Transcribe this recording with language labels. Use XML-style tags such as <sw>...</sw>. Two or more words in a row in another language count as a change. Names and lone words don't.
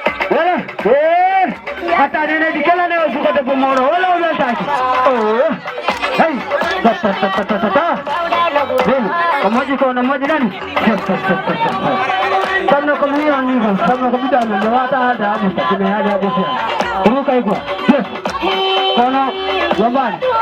<ff>Voilà. Eh, attendez, ne di kala ne o bugo debbo moro, wala o weltaki. Oh. Hey. Ta, ta, ta, ta, ta, ta, ta. Bene, o moƴƴi ko, no moƴƴi nani? Tan no ko mi wi on ni ko, tan no ko mi dano, mi wata haalde ha Musa, mi haalde ha Musa. Ɗum kay ko. Yes. Kono, yombani.</ff>